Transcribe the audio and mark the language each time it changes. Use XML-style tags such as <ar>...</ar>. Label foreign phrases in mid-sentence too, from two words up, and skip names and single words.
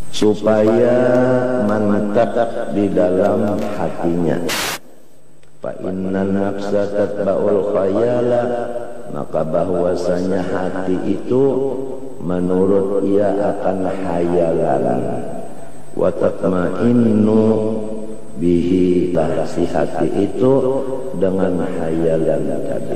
<id>supaya mantap di dalam hatinya.</id> <ar>Fa innan nafsa tatba'ul khayala,</ar> <id>maka bahwasanya hati itu menurut ia akan hayalan.</id> <ar>Wa tatma'innu bihi,</ar> <id>si hati itu dengan hayalan tadi.</id>